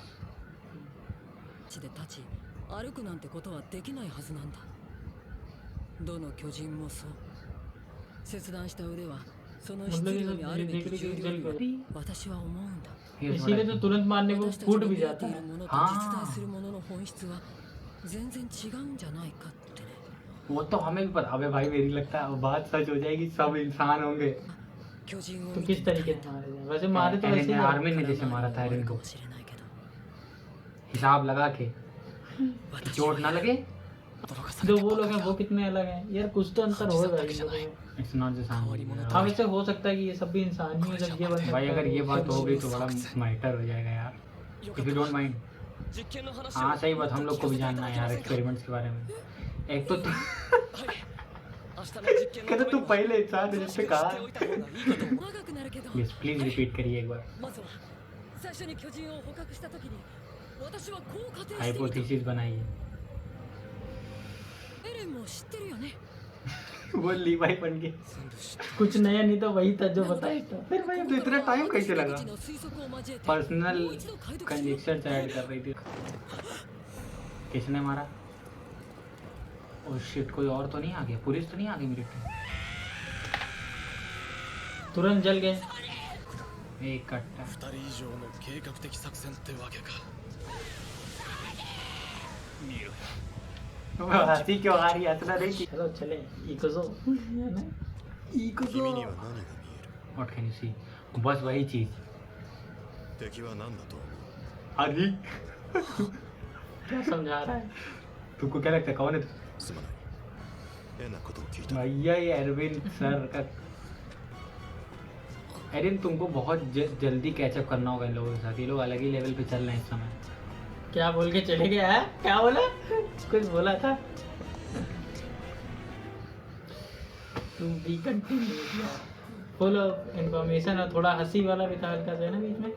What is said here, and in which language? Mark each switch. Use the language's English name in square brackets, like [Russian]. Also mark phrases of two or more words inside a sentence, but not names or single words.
[Japanese] 地で立ち歩くなんてことはできないはずなんだ。どの巨人もそう。切断した腕はその質量にあるべき重量には私は思うんだ。 [Hindi] इसीलिए तो तुरंत मारने को [Japanese] 私たち [Hindi] फूट [Japanese] の [Hindi] भी [Japanese] 見え [Hindi] जाता [Japanese] ている [Hindi] है। [Japanese] ものと実在するものの本質は全然違うんじゃないかってね。 [Hindi] वो तो हमें भी पता। अबे भाई मेरी लगता है बात सच हो जाएगी, सब इंसान होंगे। [Japanese] 巨人を [Hindi] तो [Japanese] 見て [Hindi] किस तरीके से मारे जाए? वैसे मारे तो वैसे ही आर्मी ने जैसे मारा था एरन [Japanese] か [Hindi] को, [Japanese] もしれないけど [Hindi] हिसाब लगा के [Japanese] 私 [Hindi] चोट ना लगे। [Japanese] 驚かされ [Hindi] जो [Japanese] て [Hindi] वो [Japanese] ば [Hindi] लोग [Japanese] かり [Hindi] हैं [Japanese] だ [Hindi] वो कितने अलग हैं यार। कुछ तो अंतर होगा इन लोगों में। [English] It's not the [Hindi] हाँ वैसे हो सकता है कि ये सब भी इंसान ही हो जब ये बन सकता भाई है। अगर ये बात हो गई तो बड़ा मैटर हो जाएगा यार। [English] If you don't mind. [Japanese] 実験の話を [Hindi] हाँ सही बात, हम लोग को भी जानना है यार एक्सपेरिमेंट्स के बारे में। एक तो [Japanese] 明日の実験の [Hindi] कहते [Japanese] ため [Hindi] तू [Japanese] には [Hindi] पहले इंसान है [Japanese] 詳し [Hindi] जिससे [Japanese] く知っ [Hindi] कहा [Japanese] ておいた方がいいかと思う。長くなるけど [English] please please repeat [Hindi] करिए एक बार। [Japanese] まずは最初に巨人を捕獲した時に私はこう仮定していた。 [Hindi] हाइपोथेसिस बनाइए। [Japanese] エレンも知ってるよね。 [Hindi] वो लीवाई बन गए। [Japanese] 全部知ってる [Hindi] कुछ नया नहीं तो वही था जो बताया था। फिर भाई अब इतना टाइम कैसे लगा? [Japanese] 私の推測を交えて [Hindi] पर्सनल [Japanese] もう一度解読しよう。 [Hindi] कंजेक्चर ऐड कर रही थी। किसने मारा? ओह शिट, कोई और तो नहीं आ गया? पुलिस तो नहीं आ गई मेरी टीम? तुरंत जल गए। एक कट्टा। 2人以上の計画的作戦ってわけか。 हंसी क्यों आ रही है? हंसना नहीं की। चलो चले इकोजो है ना। [Japanese] 君には何が見える？ [English] What can you see? [Hindi] बस वही चीज। [Japanese] 敵は何だと思う？ [Hindi] अरे क्या समझा रहा है? तुमको क्या लगता है कौन है? [Japanese] すまない。変なことを聞いた。 [Hindi] भैया ये अरविंद सर का। अरविंद तुमको बहुत जल्दी कैचअप करना होगा इन लोगों के साथ। ये लोग अलग ही लेवल पे चल रहे हैं इस समय। क्या बोल के चले गए हैं? क्या बोला? कुछ बोला था? तुम भी कंटिन्यू [English] full of information [Hindi] और थोड़ा हंसी वाला भी था हल्का सा ना बीच में।